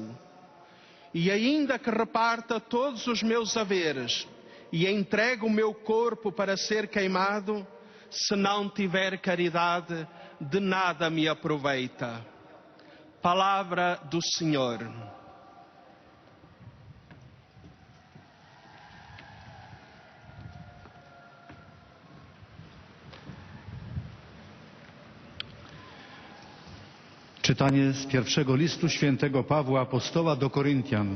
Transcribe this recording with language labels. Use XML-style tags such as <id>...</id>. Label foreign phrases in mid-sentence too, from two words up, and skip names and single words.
<pt>E ainda que reparta todos os meus haveres e entregue o meu corpo para ser queimado, se não tiver caridade, de nada me aproveita. Palavra do Senhor.</pt> <pl>Czytanie z pierwszego listu świętego Pawła Apostoła do Koryntian.</pl>